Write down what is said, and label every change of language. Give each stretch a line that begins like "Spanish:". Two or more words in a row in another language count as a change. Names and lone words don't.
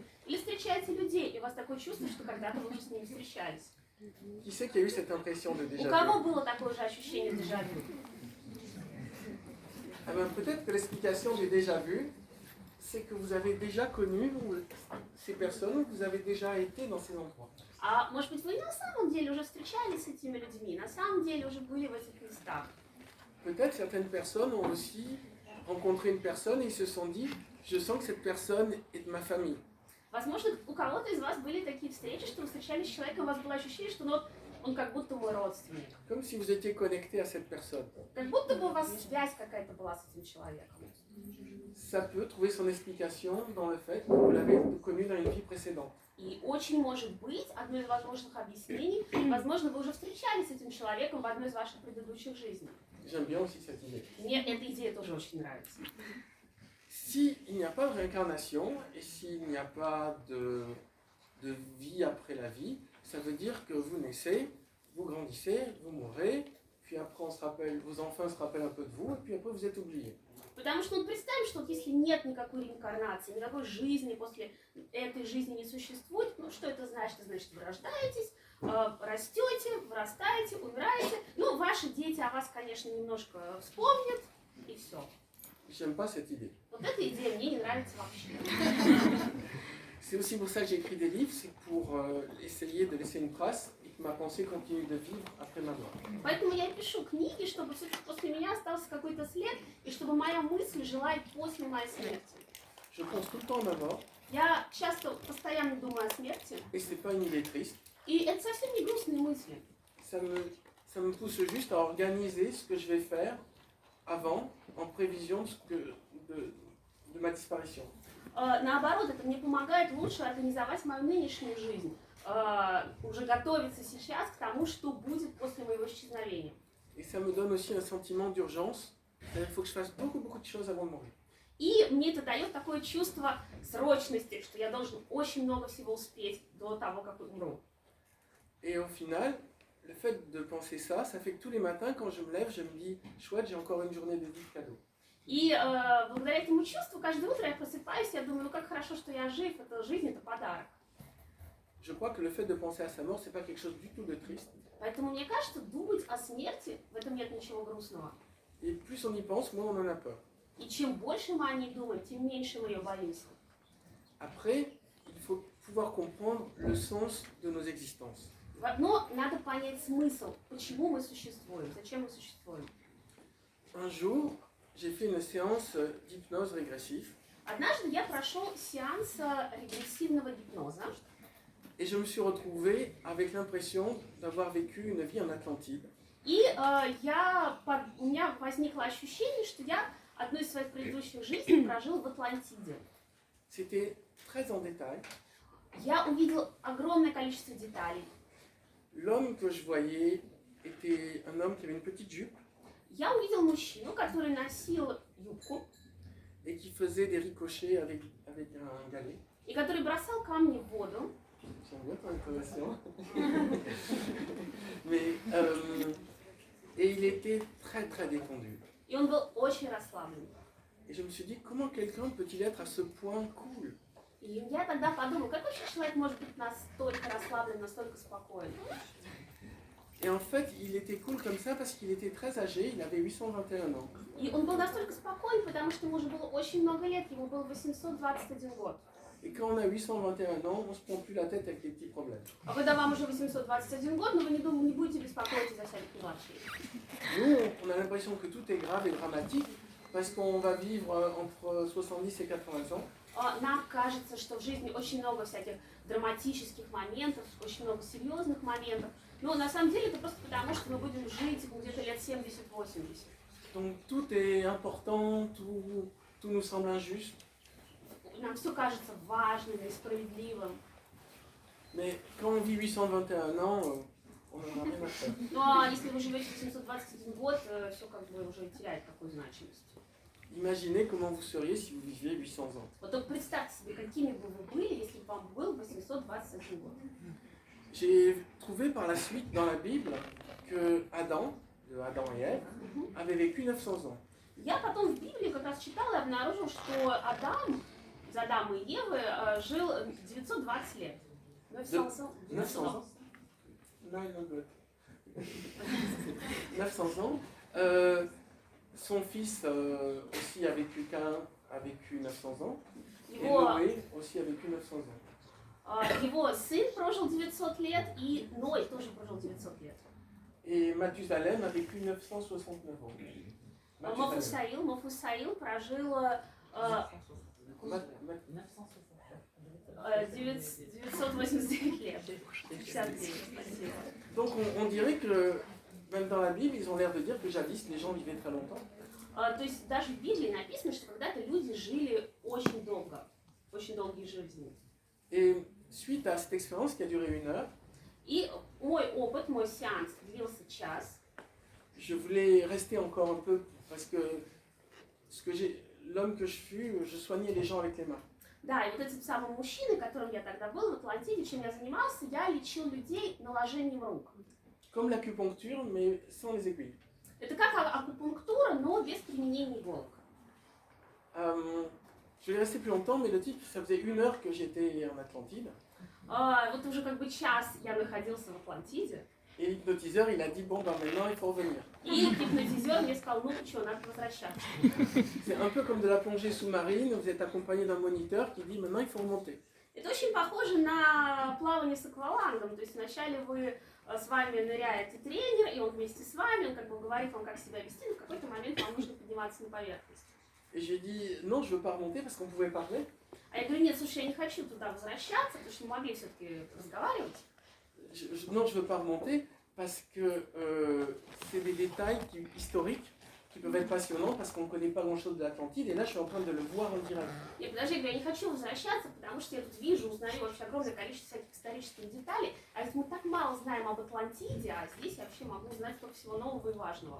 Russian: Или встречаете людей, и у вас такое чувство, что когда-то вы уже с ними встречались.
French: Qui c'est qui a eu cette impression de déjà
Russian: У
French: vu?
Russian: кого было такое же ощущение дежавю?
French: Peut-être que l'explication du déjà vu, c'est que vous avez déjà connu ces personnes, vous avez déjà été dans ces endroits.
Russian: А может быть, вы на самом деле уже встречались с этими людьми, на самом деле уже были в этих местах.
French: Peut-être certaines personnes ont aussi rencontré une personne et ils se sont dit, je sens que cette personne est de ma famille.
Russian: Возможно, у кого-то из вас были такие встречи, что вы встречались с человеком, у вас было ощущение, что он как будто мой родственник.
French: Comme si vous étiez connecté à cette personne.
Russian: Как будто бы у вас связь какая-то была с этим человеком.
French: Ça peut trouver son explication dans le fait que vous l'avez connu dans une vie précédente.
Russian: И очень может быть, одно из возможных объяснений, возможно, вы уже встречались с этим человеком в одной из ваших предыдущих жизней.
French: J'aime bien aussi cette idée.
Russian: Мне эта идея тоже очень нравится.
French: S'il n'y a pas de réincarnation et s'il n'y a pas de vie après la vie, ça veut dire que vous naissez, vous grandissez, vous mourrez, puis après on se rappelle, vos enfants se rappellent un peu de vous, et puis après vous êtes oubliés.
Russian: Потому что представим, что вот если нет никакой реинкарнации, никакой жизни после этой жизни не существует, ну что это значит? Это значит, вы рождаетесь, растете, вырастаете, умираете. Ну, ваши дети о вас, конечно, немножко вспомнят, и все.
French: J'aime pas cette idée.
Russian: Вот эта идея мне не нравится вообще.
French: C'est aussi pour ça que j'écris des livres, c'est pour essayer de laisser une trace et que ma pensée continue de vivre après ma mort.
Russian: Поэтому я пишу книги, чтобы все-таки после меня остался какой-то след, и чтобы моя мысль жила и после моей смерти.
French: Je pense tout le temps à ma mort,
Russian: Я часто, постоянно думаю о смерти,
French: et c'est pas une idée triste.
Russian: и это совсем не грустные мысли.
French: Ça me pousse juste à organiser ce que je vais faire avant, en prévision de ma disparition.
Russian: Наоборот, это мне помогает лучше организовать мою нынешнюю жизнь, уже готовиться сейчас к тому, что будет после моего исчезновения.
French: Et ça me donne aussi un sentiment d'urgence. Il faut que je fasse beaucoup de choses avant de mourir.
Russian: И мне это дает такое чувство срочности, что я должен очень много всего успеть до того, как умру.
French: Et au final, le fait de penser ça, ça fait que tous les matins, quand je me lève, je me dis, chouette, j'ai encore une journée de vie de cadeau.
Russian: И благодаря этому чувству каждое утро я просыпаюсь, я думаю, ну как хорошо, что я жив, это жизнь, это подарок.
French: Je crois que le fait de penser à sa mort, c'est pas quelque chose du tout de triste.
Russian: Поэтому мне кажется, думать о смерти, в этом нет ничего грустного.
French: Et plus on y pense, moins on en a peur.
Russian: И чем больше мы о ней думаем, тем меньше мы ее боимся.
French: Après, il faut pouvoir comprendre le sens de nos existences.
Russian: Но надо понять смысл, почему мы существуем, зачем мы существуем.
French: Un jour, j'ai fait une séance d'hypnose régressive.
Russian: Однажды я прошел сеанс регрессивного гипноза.
French: Et je me suis retrouvé avec l'impression d'avoir vécu une vie en Atlantide.
Russian: И у меня возникло ощущение, что я одну из своих предыдущих жизней прожил в Атлантиде.
French: C'était très en détail.
Russian: Я увидел огромное количество деталей.
French: L'homme que je voyais était un homme qui avait une petite jupe
Russian: Я увидел мужчину, который носил юбку
French: et qui faisait des ricochets avec un galet.
Russian: и который бросал камни в воду.
French: J'aime bien ton intonation. Mais, et il était très détendu.
Russian: И он был очень расслаблен.
French: Et je me suis dit, comment quelqu'un peut-il être à ce point cool?
Russian: И я тогда подумал, как вообще человек может быть настолько расслаблен, настолько спокоен.
French: Et en fait, il était cool comme ça parce qu'il était très âgé, il avait 821 ans.
Russian: И он был настолько спокоен, потому что ему уже было очень много лет, ему было 821 год.
French: Et quand on a 821 ans, on ne se prend plus la tête avec les petits problèmes.
Russian: А когда вам уже 821 год, но вы не будете беспокоиться за всяких мелочей.
French: Nous, on a l'impression que tout est grave et dramatique parce qu'on va vivre entre 70 et 80 ans.
Russian: Нам кажется, что в жизни очень много всяких драматических моментов, очень много серьезных моментов. Но на самом деле это просто потому, что мы будем жить где-то лет 70-80.
French: Donc tout est important, tout nous semble injuste.
Russian: Нам все кажется важным и справедливым.
French: Mais quand on vit 821 ans, on n'en a rien à faire.
Russian: Но если вы живете 721 год, все как бы уже теряет такую значимость.
French: Imaginez comment vous seriez si vous viviez 800 ans.
Russian: Вот только представьте себе, какими бы вы были, если бы вам был 821 год.
French: J'ai trouvé par la suite dans la Bible que Adam, de Adam et Ève, avait vécu 900 ans.
Russian: Я потом в Библии как раз читала и обнаружила, что из Адама и Евы жил 920 лет.
French: 900 ans. 900 ans. 900 ans. Son fils aussi a vécu 900 ans. Et Noé aussi a vécu 900 ans.
Russian: Его сын прожил 900 лет, и Ной тоже прожил 900 лет.
French: Et Mathusalem a vécu 969 ans.
Russian: Мафусаил прожил 989 лет. 59, спасибо.
French: Donc on dirait que même dans la Bible, ils ont l'air de dire que jadis les gens vivaient très longtemps.
Russian: То есть даже в Библии написано, что когда-то люди жили очень долго, очень долгие жизни.
French: Et suite à cette expérience qui a duré 1 heure,
Russian: И мой опыт, мой сеанс длился час.
French: je voulais rester encore un peu parce que l'homme que je fus, je soignais les gens avec les mains.
Russian: Да, и вот этим самым мужчиной, которым я тогда был в Атлантиде, чем я занимался, я лечил людей наложением рук.
French: comme l'acupuncture, mais sans les aiguilles.
Russian: Это как акупунктура, но без применения иголок.
French: Je vais rester plus longtemps, mais le type, ça faisait 1 heure que j'étais en Atlantide.
Russian: Вот уже как бы час я находился в Атлантиде.
French: Et l'hypnotiseur, il a dit, bon, ben maintenant, il faut revenir.
Russian: И гипнотизер мне сказал, ну что, надо возвращаться.
French: C'est un peu comme de la plongée sous-marine, vous êtes accompagné d'un moniteur qui dit, maintenant, il faut remonter.
Russian: Это очень похоже на плавание с аквалангом. То есть вначале с вами ныряет тренер, и он вместе с вами, он как бы говорит вам, как себя вести, но в какой-то момент вам нужно подниматься на поверхность.
French: Et j'ai dit, non, je veux pas remonter parce qu'on pouvait parler.
Russian: А я говорю, нет, слушай, я не хочу туда возвращаться, потому что мы могли все-таки разговаривать.
French: Non, je veux pas remonter parce que c'est des détails historiques qui peuvent être passionnants parce qu'on ne connaît pas grand-chose de l'Atlantide et là je suis en train de le voir en direct.
Russian: Нет, подожди, я говорю, я не хочу возвращаться, потому что я тут вижу, узнаю вообще огромное количество всяких исторических деталей, а ведь мы так мало знаем об Атлантиде, а здесь я вообще могу узнать столько всего нового и важного.